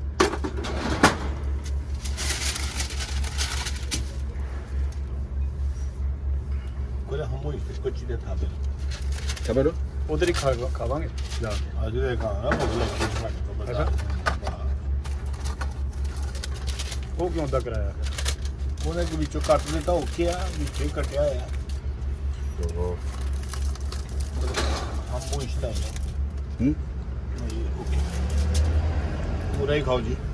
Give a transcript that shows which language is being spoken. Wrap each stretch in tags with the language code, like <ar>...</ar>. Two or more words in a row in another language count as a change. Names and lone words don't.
<ja>これ半分にしてこっちで食べる。食べる？</ja> <pa>ਉਧਰ ਹੀ ਖਾਵਾਂਗੇ ਜਾ ਕੇ। ਅੱਜ ਦੇ ਖਾਣਾ ਬਦਲਾ ਕੇ ਅੱਛਾ। ਉਹ ਕਿਉਂ ਦਾ ਕਰਾਇਆ ਫਿਰ? ਉਹਨੇ ਕਿ ਵਿੱਚੋਂ ਕੱਟ ਦਿੱਤਾ ਓਕੇ ਆ ਵਿੱਚੇ ਕੱਟਿਆ ਆ</pa> <ja>どうぞ。半分したいねうん？</ja> <pa>ਓਕੇ ਪੂਰਾ ਹੀ ਖਾਓ ਜੀ</pa>